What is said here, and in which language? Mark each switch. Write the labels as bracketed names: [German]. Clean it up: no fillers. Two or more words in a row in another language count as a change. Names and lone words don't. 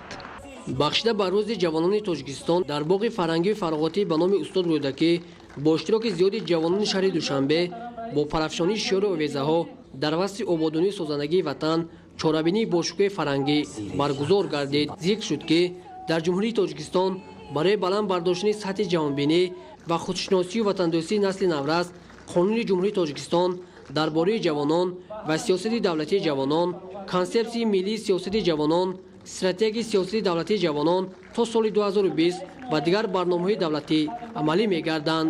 [Tajik] бахшида ба рӯзи ҷавонони Тоҷикистон дар боғи фарҳангии фароғатӣ ба номи устод Рӯдакӣ бо иштироки зиёди ҷавонони шаҳри Душанбе бо парафшонии шиёру овезаҳо дар васти ободонии созандагии ватан чорабинии бошукӯҳи фарҳангӣ баргузор гардид. зикр шуд ки дар ҷумҳурии Тоҷикистон برای بلند برداشتن سطح جهانبینی و خودشناسی و وطندوستی نسل نورست قانون جمهوری تاجیکستان درباره جوانان و سیاست دولتی جوانان، کانسپسی ملی سیاست جوانان، استراتژی سیاسی دولتی جوانان تا سال 2020 و دیگر برنامه‌های دولتی عملی می‌گردند.